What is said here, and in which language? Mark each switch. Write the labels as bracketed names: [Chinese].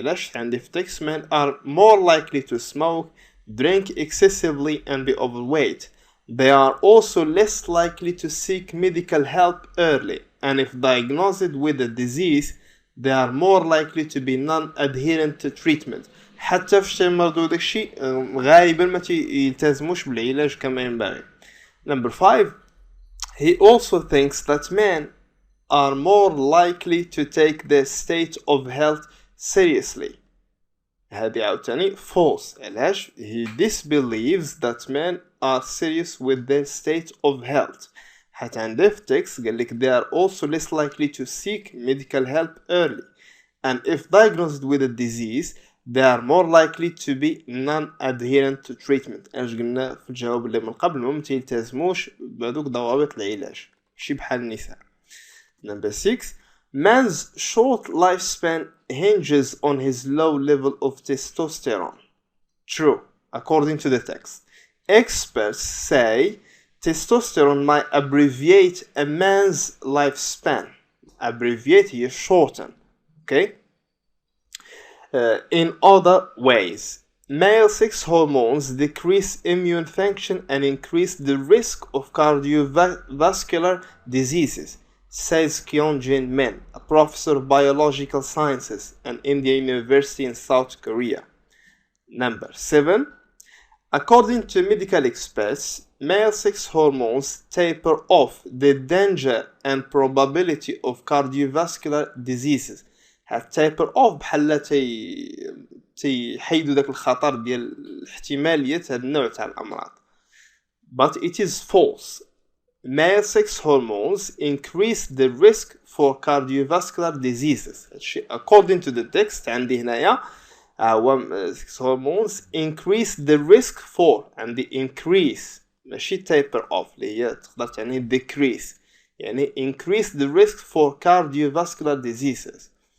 [Arabic] علاش عندي في [English] text men are more likely to smoke, drink excessively and be overweight. They are also less likely to seek medical help early and if diagnosed with a disease they are more likely to be non-adherent to treatment. [Arabic] حتى في شي مرضو داكشي غالبا ما يلتزموش بالعلاج كما ينبغي. [English] Number 5 he also thinks that men are more likely to take their state of health seriously. [Arabic] هذه عاوتاني false. [English] علاش he disbelieves that men are serious with their state of health. [Arabic] حتى عنده في التكست قال لك [English] they are also less likely to seek medical help early and if diagnosed with a disease they are more likely to be non-adherent to treatment. [Arabic] اش قلنا في الجواب اللي من قبل ما يلتزموش بهذوك ضوابط العلاج شي بحال النساء. [English] Number 6 man's short lifespan hinges on his low level of testosterone. True according to the text. Experts say testosterone might abbreviate a man's lifespan. Abbreviate here shorten. Okay. In other ways, male sex hormones decrease immune function and increase the risk of cardiovascular diseases, says Kyung-Jin Min, a professor of biological sciences at Indian University in South Korea. Number 7. According to medical experts, male sex hormones taper off the danger and probability of cardiovascular diseases. [Arabic] taper off بحال تيحيدوا داك الخطر ديال احتمالية هذا النوع تاع الأمراض. [English] But it is false. Male sex hormones increase the risk for cardiovascular diseases. According to the text [Arabic] عندي هنايا [English] sex hormones increase the risk for and the increase ماشي taper off [Arabic] اللي هي تقدر تعني [English] decrease يعني increase the risk for cardiovascular diseases.